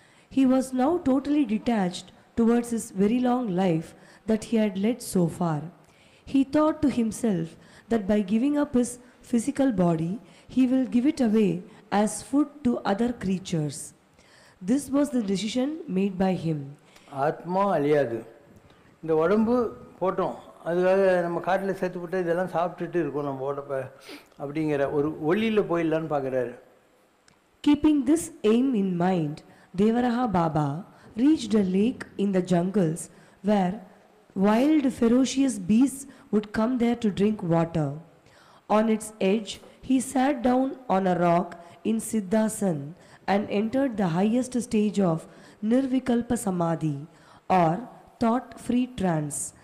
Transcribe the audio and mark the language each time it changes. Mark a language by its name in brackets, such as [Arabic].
[English] He was now totally detached towards his very long life that he had led so far. He thought to himself that by giving up his physical body, he will give it away as food to other creatures. This was the decision made by him. [Tamil] ஆத்மா அழியாது. இந்த உடம்பு போட்டோம், அதுக்காக நம்ம காட்டில் சேர்த்து போட்டு இதெல்லாம் சாப்பிட்டுட்டு இருக்கோம் நம்ம உடம்பை அப்படிங்கிற ஒரு ஒளியில் போயிடலான்னு பார்க்குறாரு. [English] Keeping this aim in mind, Devaraha Baba reached a lake in the jungles where wild ferocious beasts would come there to drink water. On its edge, he sat down on a rock in Siddhasana and entered the highest stage of Nirvikalpa Samadhi or thought-free trance.